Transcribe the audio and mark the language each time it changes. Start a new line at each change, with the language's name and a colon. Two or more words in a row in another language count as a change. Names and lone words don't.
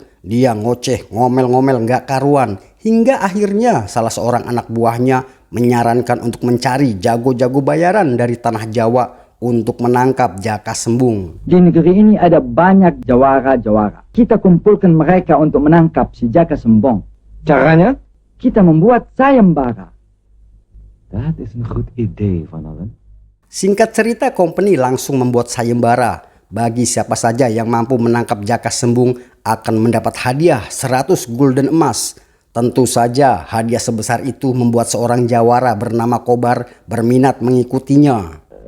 Indonesian: Dia ngoceh, ngomel-ngomel nggak karuan. Hingga akhirnya salah seorang anak buahnya menyarankan untuk mencari jago-jago bayaran dari tanah Jawa untuk menangkap Jaka Sembung. Di negeri ini ada banyak jawara-jawara. Kita kumpulkan mereka untuk menangkap si Jaka Sembung. Caranya? Kita membuat sayembara.
Dutch: Dat is een goed idee, Van Allen.
Indonesian: Singkat cerita, company langsung membuat sayembara. Bagi siapa saja yang mampu menangkap Jaka Sembung akan mendapat hadiah 100 gulden emas. Tentu saja hadiah sebesar itu membuat seorang jawara bernama Kobar berminat mengikutinya.